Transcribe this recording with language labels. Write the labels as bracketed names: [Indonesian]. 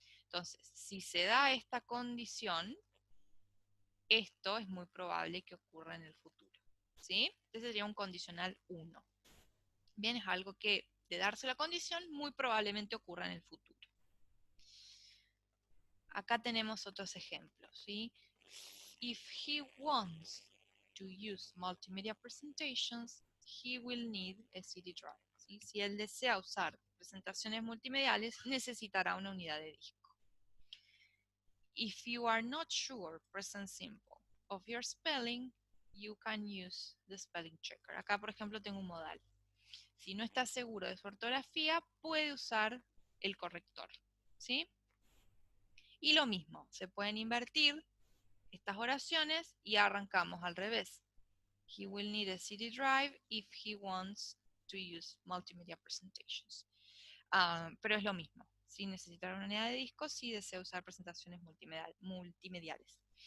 [Spanish] Entonces, si se da esta condición, esto es muy probable que ocurra en el futuro. ¿Sí? Este sería un condicional 1. Bien, es algo que, de darse la condición, muy probablemente ocurra en el futuro. Acá tenemos otros ejemplos. ¿Sí? [English] If he wants to use multimedia presentations, he will need a CD drive. [Spanish] ¿Sí? Si él desea usar presentaciones multimediales, necesitará una unidad de disco. [English] If you are not sure, present simple, of your spelling, you can use the spelling checker. [Spanish] Acá, por ejemplo, tengo un modal. Si no está seguro de su ortografía, puede usar el corrector, ¿sí? Y lo mismo, se pueden invertir estas oraciones y arrancamos al revés. [English] He will need a CD drive if he wants to use multimedia presentations. [Spanish] Pero es lo mismo. Si necesita una unidad de disco, si desea usar presentaciones multimediales.